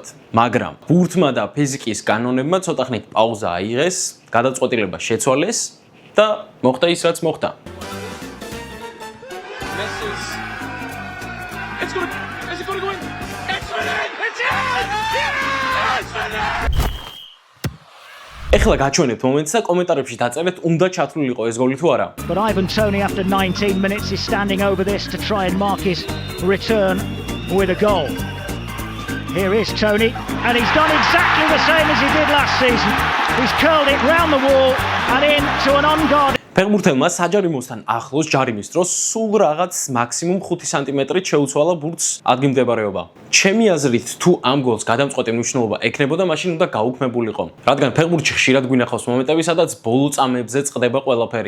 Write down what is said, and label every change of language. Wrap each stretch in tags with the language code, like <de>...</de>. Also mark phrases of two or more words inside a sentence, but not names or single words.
<ka>მაგრამ ბურთმა და ფიზიკის კანონებმა ცოტა ხნით პაუზა აიღეს, გადაწყვეტილება შეცვალეს და მოხდა ის, რაც მოხდა. ეხლა გაჩვენებთ მომენტს და კომენტარებში დაწერეთ, უნდა ჩათვლილიყო ეს გოლი თუ არა.</ka> <en>But Ivan Toney, after 19 minutes, is standing over this to try and mark his return with a goal. Here is Toney, and he's done exactly the same as he did last season. He's curled it round the wall and in to an unguarded.</en> <ka>ფეხბურთელმა საჯარიმოსთან ახლოს ჯარიმის დროს სულ რაღაც მაქსიმუმ 5 სანტიმეტრით შეუცვალა ბურთს ადგილმდებარეობა. ჩემი აზრით, თუ ამ გოლს გადამწყვეტი მნიშვნელობა ექნებოდა, მაშინ უნდა გაუქმებულიყო. რადგან ფეხბურთში ხშირად გვინახავს მომენტები, სადაც ბოლო წამებზე წყდება ყველაფერი.</ka>